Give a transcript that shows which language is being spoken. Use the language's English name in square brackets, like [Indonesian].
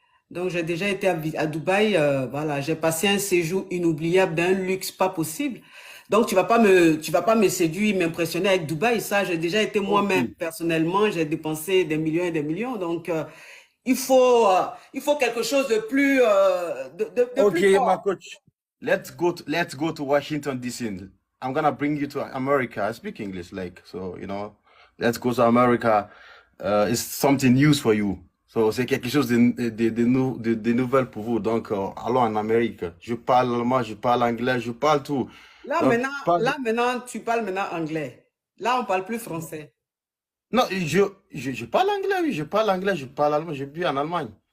[French] Donc, j'ai déjà été à Dubaï. Voilà, j'ai passé un séjour inoubliable d'un luxe pas possible. Donc, tu vas pas me séduire, m'impressionner avec Dubaï. Ça, j'ai déjà été moi-même, [English] Ok. [French] personnellement, j'ai dépensé des millions et des millions. Donc, il faut quelque chose de plus, de plus [English] Okay, my [French] fort. [English] coach. Let's go to Washington DC. I'm gonna bring you to America. I speak English, like so, Let's go to America. It's something new for you. [French] So c'est quelque chose de nouvelle pour vous. Donc allons en Amérique. Je parle allemand, je parle anglais, je parle tout. Donc pas de- Là, maintenant, tu parles maintenant anglais. Là, on parle plus français. non, je parle anglais, oui, je parle anglais, je parle allemand, je vis en Allemagne.